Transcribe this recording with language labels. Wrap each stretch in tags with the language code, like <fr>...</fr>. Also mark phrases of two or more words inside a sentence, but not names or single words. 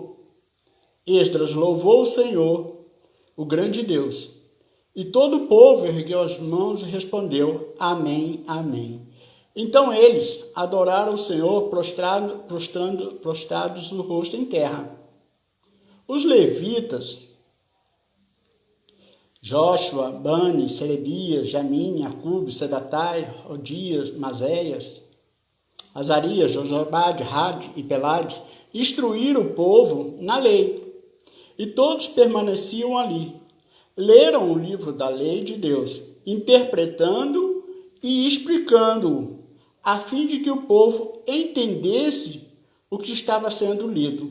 <pt>Esdras louvou o Senhor, o grande Deus. E todo o povo ergueu as mãos e respondeu, Amém, Amém. Então eles adoraram o Senhor prostrados o rosto em terra. Os levitas, Jóshua, Bani, Serebias, Jamim, Acube, Sedatai, Odias, Maséias, Azarias, Josabade, Rade e Pelade, instruíram o povo na lei, e todos permaneciam ali. Leram o livro da lei de Deus, interpretando e explicando-o, a fim de que o povo entendesse o que estava sendo lido.</pt>